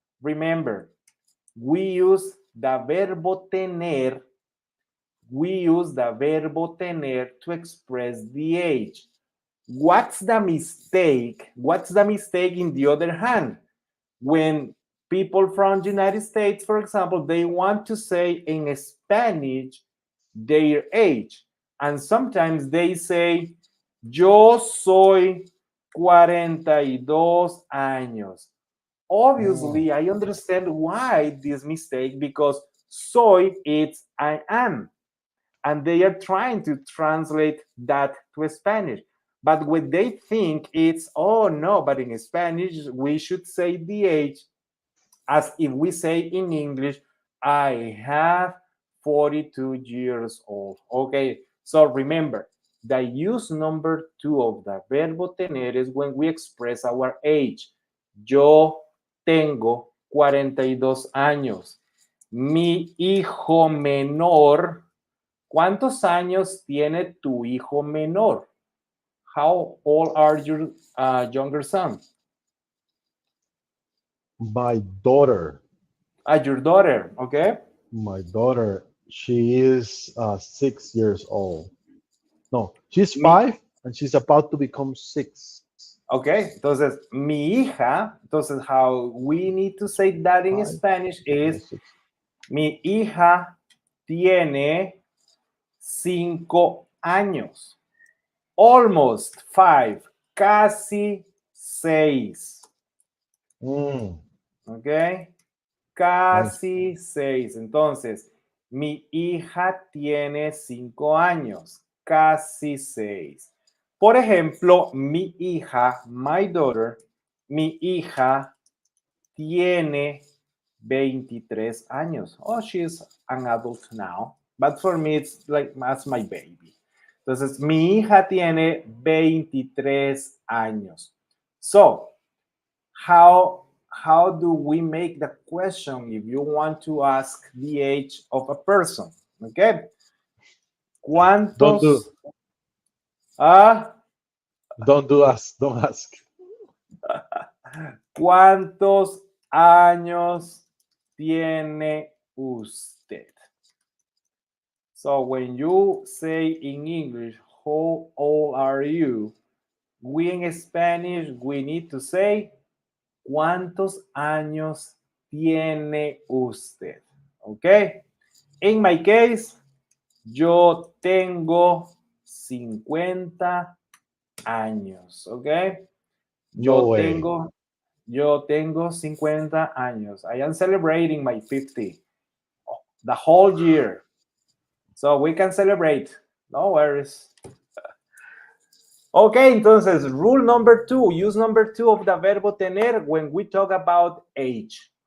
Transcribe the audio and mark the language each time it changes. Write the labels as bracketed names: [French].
[English] Remember, we use the [Spanish] verbo tener [English] we use the verbo tener to express the age. What's the mistake? What's the mistake in the other hand? When people from the United States, for example, they want to say in Spanish their age. And sometimes they say, [Spanish] yo soy 42 años. [English] Mm. Obviously, I understand why this mistake, because soy, it's I am. And they are trying to translate that to Spanish. But what they think it's, oh no, but in Spanish, we should say the age as if we say in English, I have 42 years old. Okay, so remember, the use number two of the [Spanish] verbo tener [English] is when we express our age. [Spanish] Yo tengo 42 años. Mi hijo menor. ¿Cuántos años tiene tu hijo menor? [English] How old are your younger son? My daughter, Your daughter, okay? my daughter, she is 6 years old. No, she's [Spanish] Mi, [English] 5 and she's about to become 6. [Spanish] ok, entonces mi hija, entonces [English] how we need to say that in 5, Spanish is almost 6. [Spanish] mi hija tiene 5 años. [English] Almost 5, [Spanish] casi 6. Mm, [English] Ok, nice. [Spanish] casi 6. Entonces, mi hija tiene 5 años, casi 6. Por ejemplo, mi hija, [English] my daughter, [Spanish] mi hija tiene 23 años. [English] Oh, she's an adult now. But for me, it's like as my baby. [Spanish] Entonces, mi hija tiene 23 años. [English] So, how do we make the question if you want to ask the age of a person? Okay. Don't do, [Spanish] ¿Cuántos? Ah, [English] don't do us. Don't ask. [Spanish] ¿cuántos años tiene usted? [English] So when you say in English, how old are you? We in Spanish, we need to say, [Spanish] ¿cuántos años tiene usted? [English] Okay. In my case, [Spanish] yo tengo 50 años, [English] ¿ok? No [Spanish] Yo [English] way. [Spanish] tengo, yo tengo 50 años. [English] I am celebrating my 50, the whole year. So we can celebrate. No worries. [Spanish] Ok, entonces, [English] rule number two, use number two of the [Spanish] verbo tener [English] when we talk about age.